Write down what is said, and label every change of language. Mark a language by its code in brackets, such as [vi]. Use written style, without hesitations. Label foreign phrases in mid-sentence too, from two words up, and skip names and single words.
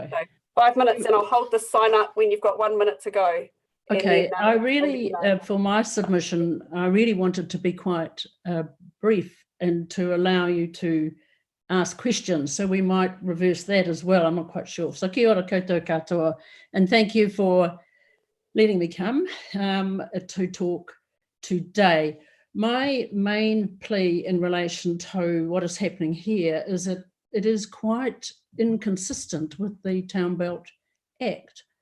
[en] So 5 minutes, and I'll hold the sign up when you've got 1 minute to go. Okay, then, I really, for my submission, I really wanted to be quite brief and to allow you to ask questions. So we might reverse that as well. I'm not quite sure. So [mi] kia ora koutou katoa, [en] and thank you for letting me come to talk today. My main plea in relation to what is happening here is that it is quite inconsistent with the Town Belt Act.